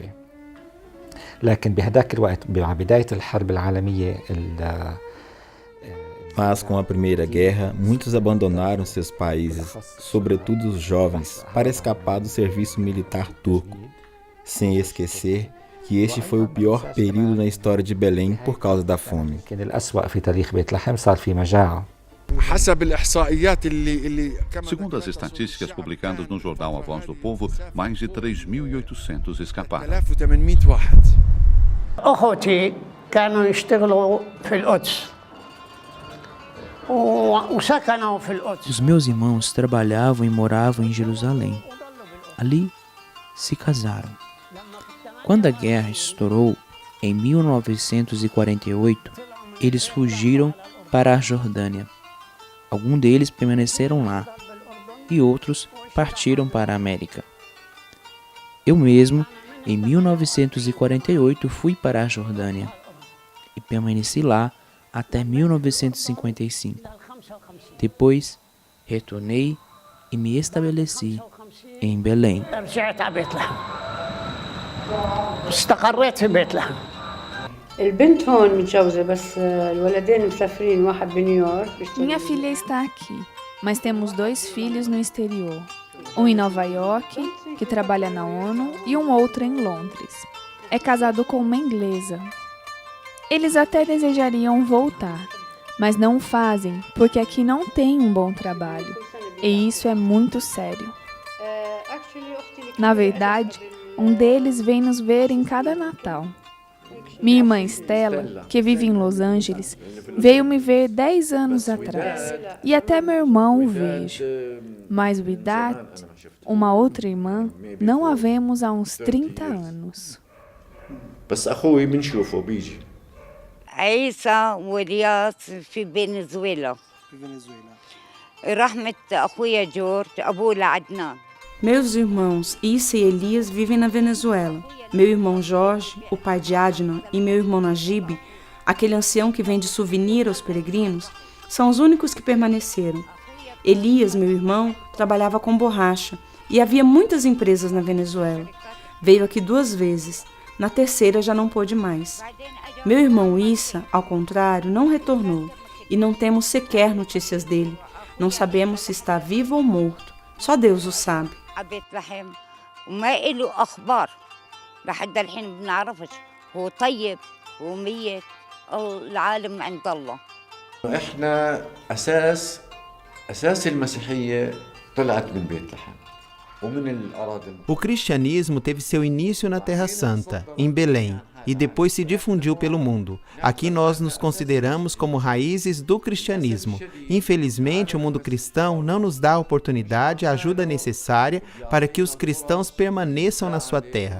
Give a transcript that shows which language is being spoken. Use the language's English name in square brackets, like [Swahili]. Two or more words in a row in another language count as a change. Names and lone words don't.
[Portuguese] Mas com a Primeira Guerra, muitos abandonaram seus países, sobretudo os jovens, para escapar do serviço militar turco, sem esquecer que este foi o pior período na história de Belém por causa da fome. Segundo as estatísticas publicadas no jornal A Voz do Povo, mais de 3.800 escaparam. [Arabic] أخوتي كانوا يشتغلوا في القدس وسكنوا في القدس. [Portuguese] Os meus irmãos trabalhavam e moravam em Jerusalém. Ali se casaram. Quando a guerra estourou, em 1948, eles fugiram para a Jordânia. Alguns deles permaneceram lá e outros partiram para a América. Eu mesmo, em 1948, fui para a Jordânia e permaneci lá até 1955. Depois, retornei e me estabeleci em Belém. [Arabic] استقريت في بيت لحم. البنت هون متجوزة بس الولدين مسافرين واحد بنيويورك. [Portuguese] Minha filha está aqui, mas temos 2 filhos no exterior. Um em Nova York, que trabalha na ONU, e um outro em Londres. É casado com uma inglesa. Eles até desejariam voltar, mas não o fazem porque aqui não tem um bom trabalho. E isso é muito sério. Na verdade, um deles vem nos ver em cada Natal. Minha irmã Estela, que vive em Los Angeles, veio me ver 10 anos atrás. E até meu irmão o vejo. Mas o Idat, uma outra irmã, não a vemos há uns 30 anos. [Arabic] عيسى ورياض في فنزويلا. رحمة أخويا جورج أبوه لعدنان. [Portuguese] Meus irmãos Issa e Elias vivem na Venezuela. Meu irmão Jorge, o pai de Adnan, e meu irmão Najib, aquele ancião que vende souvenir aos peregrinos, são os únicos que permaneceram. Elias, meu irmão, trabalhava com borracha e havia muitas empresas na Venezuela. Veio aqui 2 vezes, na terceira já não pôde mais. Meu irmão Issa, ao contrário, não retornou e não temos sequer notícias dele. Não sabemos se está vivo ou morto. Só Deus o sabe. [Arabic] بيت لحم وما له أخبار لحد الحين بنعرفش هو طيب هو ميت أو العالم عند الله. إحنا أساس المسيحية طلعت من بيت لحم. [Portuguese] O cristianismo teve seu início na Terra Santa, em Belém, e depois se difundiu pelo mundo. Aqui nós nos consideramos como raízes do cristianismo. Infelizmente, o mundo cristão não nos dá a oportunidade e a ajuda necessária para que os cristãos permaneçam na sua terra.